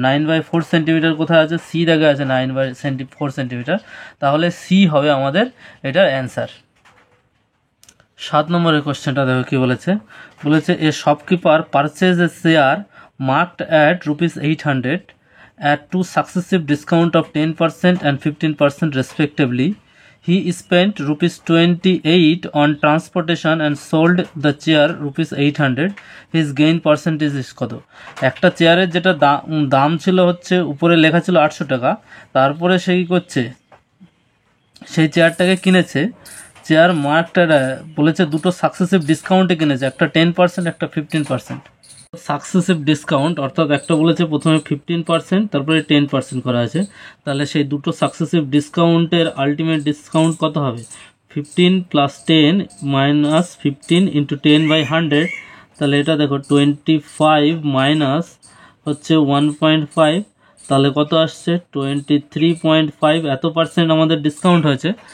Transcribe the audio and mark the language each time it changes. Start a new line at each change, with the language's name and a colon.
Bangla: 9/4 centimetre কোথায় আছে, C দাগে আছে 9/4 সেন্টিমিটার, তাহলে সি হবে আমাদের এটার অ্যান্সার। 7 নম্বরের কোশ্চেনটা দেখো কি বলেছে,
English: A shopkeeper purchase a chair marked at ₹800 at two successive discount of 10% and 15% respectively. He spent ₹28 on transportation and sold the chair ₹800. His gain percentage is
Bangla: কত? একটা চেয়ারের যেটা দাম ছিল হচ্ছে উপরে লেখা ছিল 800 টাকা, তারপরে সে কী করছে, সেই চেয়ারটাকে কিনেছে, চেয়ার মার্কটা বলেছে দুটো সাকসেসিভ ডিসকাউন্টে কিনেছে, একটা 10% একটা 15%। সাকসেসিভ ডিসকাউন্ট অর্থাৎ একটা বলেছে প্রথমে 15% তারপরে 10% করা আছে, তাহলে সেই দুটো সাকসেসিভ ডিসকাউন্টের আলটিমেট ডিসকাউন্ট কত হবে, 15 + 10 - 15 × 10/100, তাহলে এটা দেখো 25 মাইনাস হচ্ছে 1.5, তাহলে কত আসছে 23.5, এত পার্সেন্ট আমাদের ডিসকাউন্ট হয়েছে।